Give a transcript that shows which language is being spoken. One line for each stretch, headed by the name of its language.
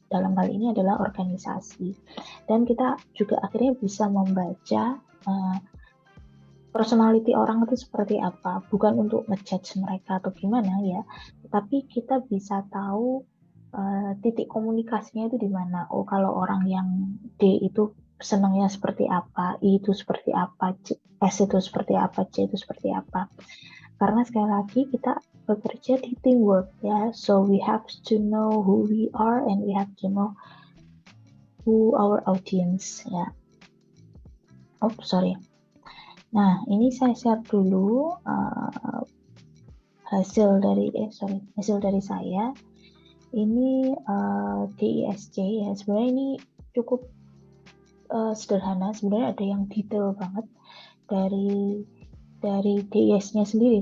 Indonesian: Dalam hal ini adalah organisasi. Dan kita juga akhirnya bisa membaca personality orang itu seperti apa. Bukan untuk ngejudge mereka atau gimana ya, tapi kita bisa tahu titik komunikasinya itu di mana. Oh, kalau orang yang D itu senangnya seperti apa, I itu seperti apa, S itu seperti apa, C itu seperti apa. Karena sekali lagi kita bekerja di teamwork ya,
English: so we have to know who we are and we have to know who our audience ya. Oh sorry.
Indonesian: Nah ini saya share dulu hasil dari saya. Ini DISC ya. Sebenarnya ini cukup sederhana. Sebenarnya ada yang detail banget dari DIS-nya sendiri.